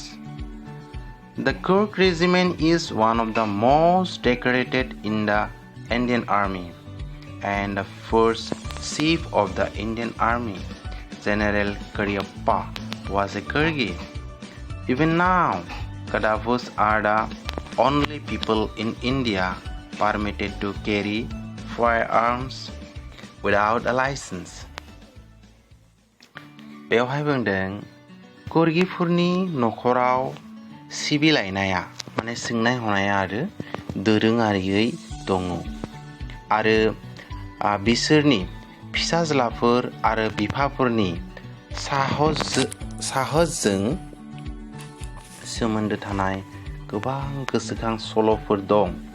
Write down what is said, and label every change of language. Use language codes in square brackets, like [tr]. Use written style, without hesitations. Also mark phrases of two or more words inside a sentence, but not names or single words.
[en] The Kurg regiment is one of the most decorated in the Indian Army, and the first chief of the Indian Army, General Cariappa, was a Kurgi. Even now, Kadavus are the only people in India permitted to carry firearms without a license. [brx] बेवहाय बुंदों कुर्गिफोरनि नखराव सिबिलायनाया माने सोंनाय हनाया आरो दोरोङारियै दङ आरो बिसोरनि फिसाज्लाफोर आरो बिफाफोरनि साहसजों सोमोन्दो थानाय गोबां गोसोखां सल'फोर दं।